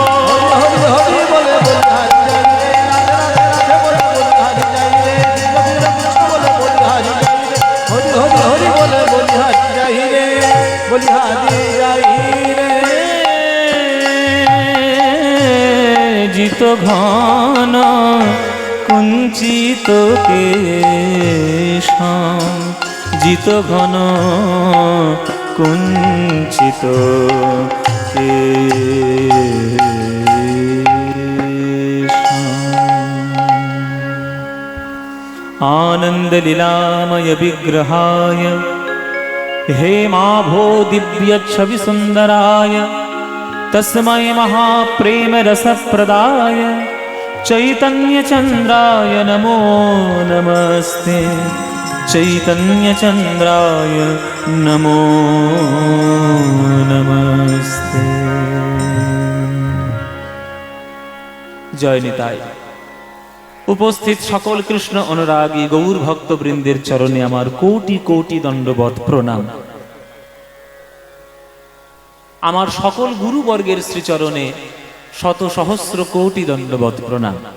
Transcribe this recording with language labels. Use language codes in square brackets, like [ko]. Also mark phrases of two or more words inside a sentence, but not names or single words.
[bn] হরি হরি বলে বলি হারি যাই রে, রাধে রাধে রাধে বলে বলি হারি যাই রে, কৃষ্ণ কৃষ্ণ কৃষ্ণ বলে বলি হারি যাই রে, হরি হরি হরি বলে বলি হারি যাই রে, বলি হারি যাই রে। [sa] জিত ঘন কুঞ্চিত কেশম, জিত ঘন কুঞ্চিত आनंद लीलामय विग्रहाय हेमाभो दिव्य छवि सुंदराय तस्मै महाप्रेम रसप्रदाय चैतन्य चंद्राय नमो नमस्ते, चैतन्य चंद्राय नमो नमस्ते। जय निताई। [bn] উপস্থিত সকল কৃষ্ণ অনুরাগী গৌর ভক্তবৃন্দের চরণে আমার কোটি কোটি দণ্ডবত প্রণাম। আমার সকল গুরুবর্গের শ্রীচরণে শত সহস্র কোটি দণ্ডবত প্রণাম।